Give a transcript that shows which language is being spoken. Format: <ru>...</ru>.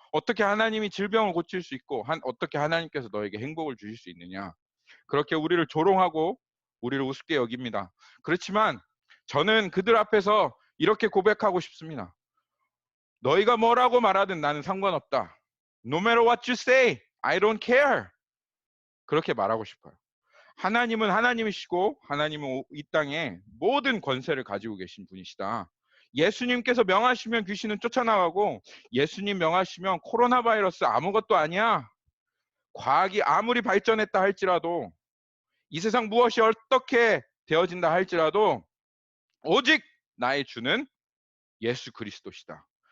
<ko>어떻게 하나님이 질병을 고칠 수 있고 어떻게 하나님께서 너에게 행복을 주실 수 있느냐? 그렇게 우리를 조롱하고 우리를 우습게 여깁니다. 그렇지만 저는 그들 앞에서 이렇게 고백하고 싶습니다. 너희가 뭐라고 말하든 나는 상관없다.</ko> <en>No matter what you say, I don't care.</en> <ko>그렇게 말하고 싶어요. 하나님은 하나님이시고 하나님은 이 땅에 모든 권세를 가지고 계신 분이시다. 예수님께서 명하시면 귀신은 쫓아나가고 예수님 명하시면 코로나 바이러스 아무것도 아니야. 과학이 아무리 발전했다 할지라도 이 세상 무엇이 어떻게 되어진다 할지라도 오직 나의 주는 예수 그리스도시다.</ko>